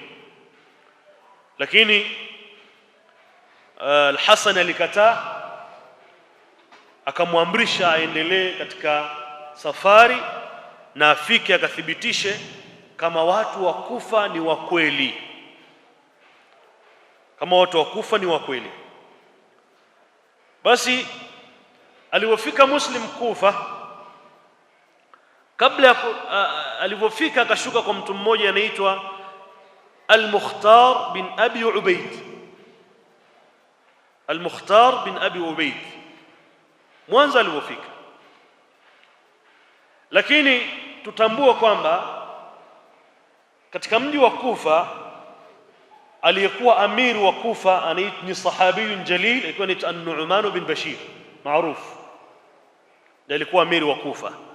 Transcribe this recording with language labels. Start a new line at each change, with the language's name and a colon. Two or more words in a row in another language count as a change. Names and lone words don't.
Swahili: Lakini Al-Hasan alikataa, akamwamrisha aendelee katika safari na afike akathibitishe kama watu wa Kufa ni wa kweli, kama watu wa Kufa ni wa kweli. Basi alipofika Muslim Kufa, kabla alipofika akashuka kwa mtu mmoja anaitwa Al-Mukhtar bin Abi Ubaid. Al-Mukhtar bin Abi Ubaid mwanzo alipofika. Lakini tutambua kwamba katika mji wa Kufa aliyekuwa amiri wa Kufa ni
Arabic: صحابي جليل,
Swahili: alikuwa ni An-Nu'man bin Bashir maarufu, ndiye alikuwa amiri wa Kufa.